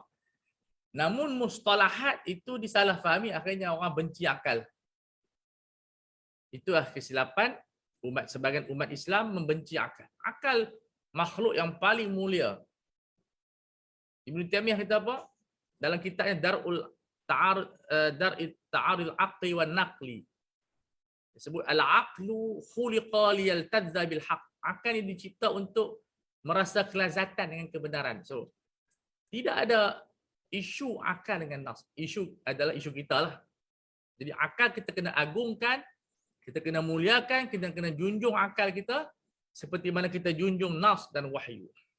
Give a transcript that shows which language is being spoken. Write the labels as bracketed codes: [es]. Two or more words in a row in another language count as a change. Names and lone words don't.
[ms] Namun mustalahat itu disalahfahami, akhirnya orang benci akal. Itulah kesilapan sebagian umat Islam membenci akal. Akal makhluk yang paling mulia. Ibn Taimiyah kata apa? Dalam kitabnya Dar'ul Ta'aril Aqli wan Naqli. [ar] Disebut al-aqlu khuliqa liyaltadza bil haqq. [ms] Akal ini dicipta untuk merasa kelazatan dengan kebenaran. So, tidak ada isu akal dengan nas. Isu adalah isu kita lah. Jadi akal kita kena agungkan, kita kena muliakan, kita kena junjung akal kita seperti mana kita junjung nas dan wahyu.